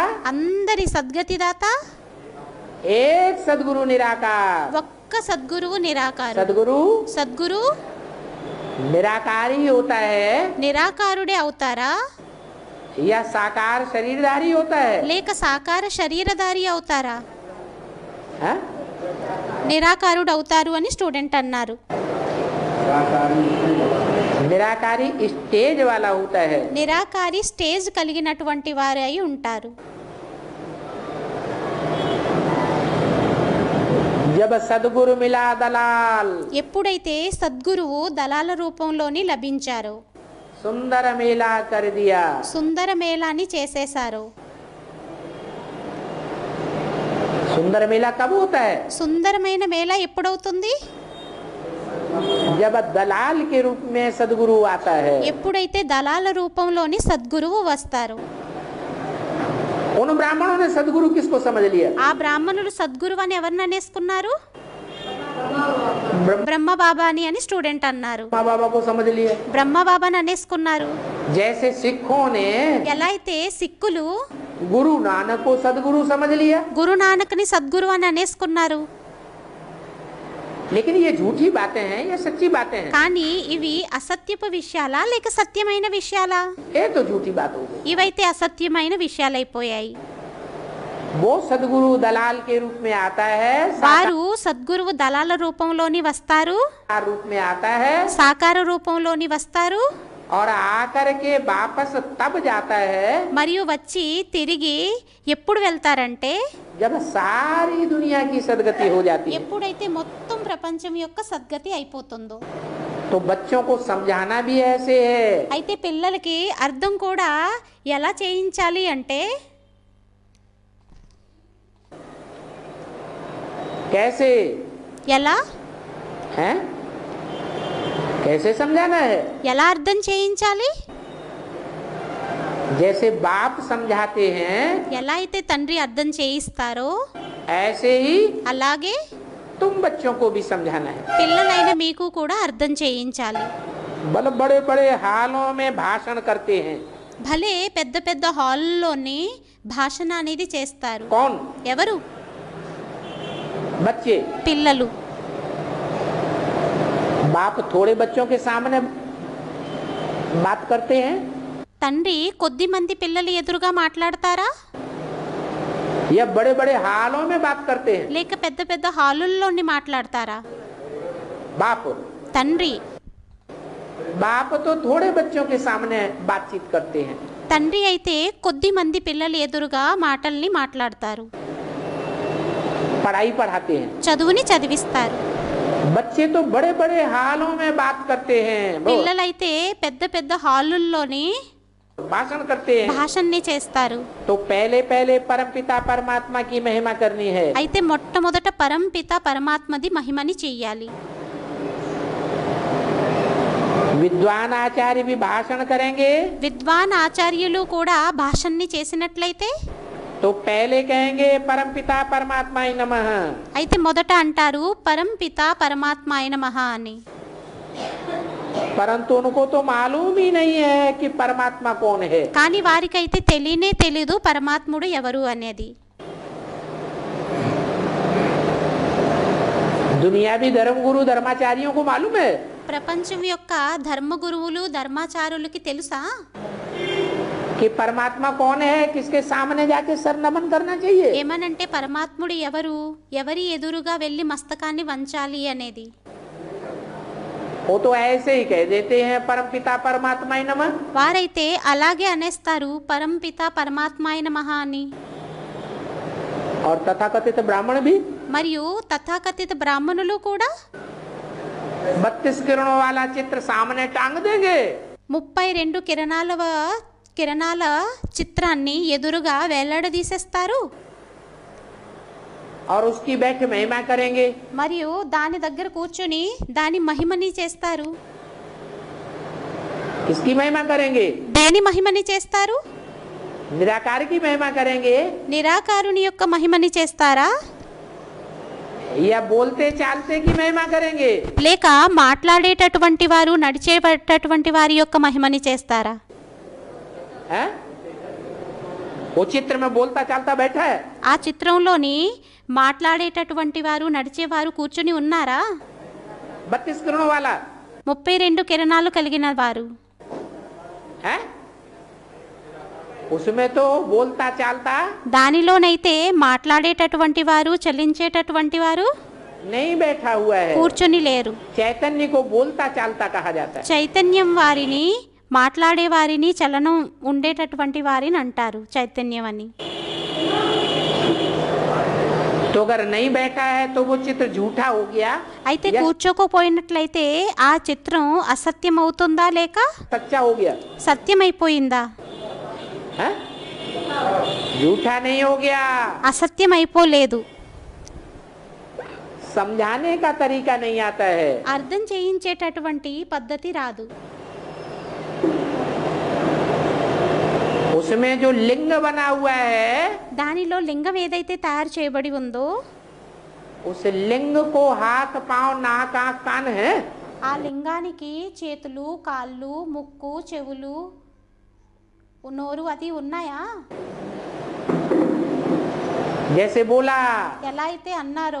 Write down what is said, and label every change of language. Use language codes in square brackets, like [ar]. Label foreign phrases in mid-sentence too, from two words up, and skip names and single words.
[te] అందరి సద్గతి దాత [hi] एक सदगुरु निराकार। [te] ఒక్క సద్గురువు నిరాకారుడు. [hi] सदगुरु [te] సద్గురు [hi] निराकारी होता है [te] నిరాకారుడే అవుతారా, [hi] या साकार शरीरधारी होता है? [te] లేక సాకార శరీరధారి అవుతారా? [hi] हाँ? [te] నిరాకారుడు అవుతారు అని స్టూడెంట్ అన్నారు. [hi] निराकारी स्टेज वाला होता है। [te] నిరాకారి స్టేజ్ కలిగినటువంటి వారు అయి ఉంటారు. [hi] जब सदगुरु मिला दलाल, [te] ఎప్పుడైతే సద్గురువు దళాల రూపంలోని లభించారో, [hi] सुंदर मेला कर दिया। [te] సుందర మేళాని చేసేశారో. [hi] सुंदर मेला कब होता है? [te] సుందరమైన మేళ ఎప్పుడవుతుంది? [hi] जब दलाल के रूप में सदगुरु आता है। [te] ఎప్పుడైతే దళాల రూపంలోని సద్గురువు వస్తారు. [hi] उन ब्राह्मणों ने सदगुरु किसको समझ लिया? [te] ఆ బ్రాహ్మణులు సద్గురువు అని ఎవరిని అనేసుకున్నారు? బ్రహ్మ బాబాని అని స్టూడెంట్ అన్నారు. [hi] माँ बाबा को समझ लिया। [te] బ్రహ్మ బాబాని అనేసుకున్నారు. [hi] जैसे सिखों ने [te] ఎలా అయితే సిక్కులు [hi] गुरु नानक को सदगुरु समझ लिया। [te] గురునానక్ని సద్గురు అని అనేసుకున్నారు. [hi] लेकिन ये झूठी बातें हैं, ये सच्ची बातें हैं। [te] కానీ ఇవి అసత్యపు విషయాలా లేక సత్యమైన విషయాలా? [hi] ये तो झूठी बात हो गई। [te] ఇవైతే అసత్యమైన విషయాలైపోయాయి. [hi] वो सदगुरु दलाल के रूप में आता है, [te] వారు సద్గురువు దళాల రూపంలోని వస్తారు, [hi] साकार रूप में आता है, [te] సాకార రూపంలోని వస్తారు, [hi] और आकर के वापस तब जाता है [te] మరియు వచ్చి తిరిగి ఎప్పుడు వెళ్తారంటే [hi] जब सारी दुनिया की सदगति हो जाती है। [te] ఎప్పుడైతే మొత్తం ప్రపంచం యొక్క సద్గతి అయిపోతుందో। [hi] तो बच्चों को समझाना भी ऐसे है। [te] అయితే పిల్లలకి అర్థం కూడా ఎలా చేయించాలి అంటే [hi] कैसे [te] ఎలా [hi] हैं? कैसे समझाना है? [te] ఎలా అర్థం చేయించాలి? [hi] जैसे बाप समझाते हैं [te] ఎలా అయితే తండ్రి అర్థం చేయిస్తారో [hi] ऐसे ही [te] అలాగే [hi] तुम बच्चों को भी समझाना है। [te] పిల్లలైన మీకు కూడా అర్థం చేయించాలి। [hi] मतलब बड़े बड़े हालों में भाषण करते हैं। [te] భలే పెద్ద పెద్ద హాల్లోని భాషణ అనేది చేస్తారు। [hi] कौन? [te] ఎవరు? [hi] बच्चे। [te] పిల్లలు। [hi] बाप थोड़े बच्चों के सामने बात करते हैं [te] తండ్రి కొద్ది మంది పిల్లలు ఎదురుగా మాట్లాడతారా? [hi] या बड़े बड़े हालों में बात करते हैं? [te] లేక పెద్ద పెద్ద హాలుల్లోని మాట్లాడతారా? [hi] बाप। [te] తండ్రి। [hi] बाप तो थोड़े बच्चों के सामने बातचीत करते हैं। [te] తండ్రి అయితే కొద్ది మంది పిల్లలు ఎదురుగా మాటల్ని మాట్లాడతారు। [hi] पढ़ाई पढ़ाते हैं। [te] చదువుని చదివిస్తారు। [hi] बच्चे तो बड़े बड़े हालों में बात करते हैं। [te] పిల్లలైతే పెద్ద పెద్ద హాలుల్లోని [hi] भाषण करते हैं। [te] భాషణని చేస్తారు। [hi] तो पहले पहले परमपिता परमात्मा की महिमा करनी है। [te] అయితే మొట్టమొదట పరంపిత పరమాత్మది మహిమని చెయ్యాలి। [hi] विद्वान आचार्य भी भाषण करेंगे [te] విద్వాన్ ఆచార్యులు కూడా భాషణని చేసినట్లయితే [hi] तो पहले कहेंगे परमपिता परमात्मा ही नमः। [te] అయితే మొదట అంటారు పరంపిత పరమాత్మాయ నమః అని। [hi] परंतु उनको तो मालूम ही नहीं है कि परमात्मा कौन है। [te] కానీ వారికైతే తెలియనే తెలీదు పరమాత్ముడు ఎవరు అనేది। [hi] दुनिया भी धर्म गुरु धर्माचार्यों को मालूम है [te] ప్రపంచం యొక్క ధర్మ గురువులు ధర్మాచారులకి తెలుసా [hi] कि परमात्मा कौन है, किसके सामने जाके सर नमन करना चाहिए। [te] ఏమనంటే పరమాత్ముడు ఎవరు, ఎవరి ఎదురుగా వెళ్ళి మస్తకాన్ని వంచాలి అనేది। [hi] वो तो ऐसे ही कह देते हैं परमपिता परमात्मा ही नमः। [te] వారైతే అలాగే అనేస్తారు పరంపిత పరమాత్మాయ నమః అని। [hi] और तथाकथित ब्राह्मण भी [te] మరియు తథాకథిత బ్రాహ్మణులు కూడా [hi] 32 किरणों वाला चित्र सामने टांग देंगे [te] 32 కిరణాల చిత్రాన్ని ఎదురుగా వేలాడదీసేస్తారు। [hi] और उसकी बैठ महिमा करेंगे। [te] మరియు దాని దగ్గర కూర్చొని దాని మహిమని చేస్తారు। [hi] किसकी महिमा करेंगे? [te] దేని మహిమని చేస్తారు? [hi] निराकार की महिमा करेंगे [te] నిరాకారుని యొక్క మహిమని చేస్తారా? [hi] या बोलते चालते की महिमा करेंगे? [te] లేక మాట్లాడేటటువంటి వారు నడిచేటటువంటి వారి యొక్క మహిమని చేస్తారా? [hi] हैं? वो चित्र में बोलता चालता बैठा है [te] ఆ చిత్రంలోని మాట్లాడేటటువంటి వారు నడిచేవారు కూర్చుని ఉన్నారా? [hi] 32 किरणों वाला [te] 32 కిరణాలు కలిగిన వారు। [hi] है? उसमें तो बोलता चालता [te] దానిలోనైతే మాట్లాడేటటువంటి వారు చలించేటటువంటి వారు [hi] नहीं बैठा हुआ है। [te] కూర్చొని లేరు। [hi] चैतन्य को बोलता चालता कहा जाता है। [te] చైతన్యం వారిని మాట్లాడే వారిని చలనం ఉండేటటువంటి వారిని అంటారు చైతన్యం అని। [hi] तो अगर नहीं बैठा है तो वो चित्र झूठा हो गया [te] అయితే కూర్చోకపోయినట్లయితే ఆ చిత్రం అసత్యం అవుతుందా లేక [hi] सच्चा हो गया। [te] సత్యమైపోయిందా? [hi] हैं? झूठा नहीं हो गया। [te] అసత్యం అయిపోలేదు। [hi] समझाने का तरीका नहीं आता है। [te] అర్థం చేయించేటటువంటి పద్ధతి రాదు। [hi] उसमें जो लिंग बना हुआ है [te] దానిలో లింగం ఏదైతే తయారు చేయబడి ఉందో [hi] उस लिंग को हाथ पांव नाक आंख कान है [te] ఆ లింగానికి చేతులు కాళ్ళు ముక్కు చెవులు నోరు అది ఉన్నాయా? [hi] जैसे बोला [te] ఎలా అయితే అన్నారో